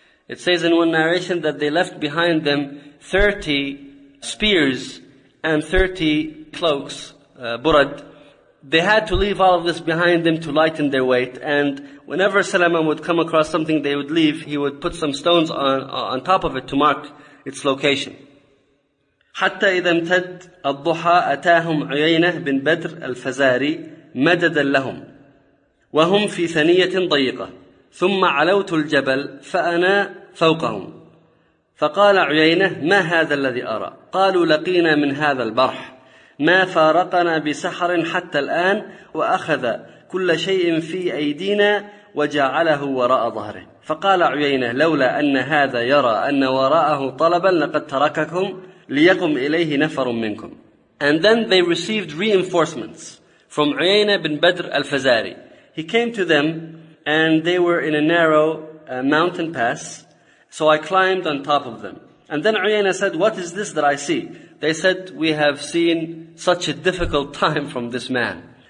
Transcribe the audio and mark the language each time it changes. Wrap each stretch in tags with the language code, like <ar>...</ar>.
<en>It says in one narration that they left behind them 30 spears and 30 cloaks, burad. They had to leave all of this behind them to lighten their weight. And whenever Salama would come across something they would leave, he would put some stones on top of it to mark its location.</en> <ar>حَتَّى إِذَا امْتَدْ الضُّحَى أَتَاهُمْ عُيَيْنَةْ بِنْ بَدْرِ الْفَزَارِي مَدَدًا لَهُمْ وَهُمْ فِي ثَنِيَّةٍ ضَيِّقَةٍ ثُمَّ عَلَوْتُ الْجَبَلِ فَأَنَا فَوْقَهُمْ فَقَالَ عُيَيْنَةْ مَا هَذَا الَّذِي أَرَى قَالُوا لَقِينَا مِنْ هَذَا الْبَرْحِ ما فارقنا بسحر حتى الآن وأخذ كل شيء في أيدينا وجعله وراء ظهره فقال عيينة لولا أن هذا يرى أن وراءه طلبا لقد ترككم ليقم إليه نفر منكم.</ar> <en>And then they received reinforcements from عيينة بن بدر الفزاري. He came to them and they were in a narrow mountain pass, so I climbed on top of them. And then عيينة said, what is this that I see? They said, we have seen such a difficult time from this man.</en>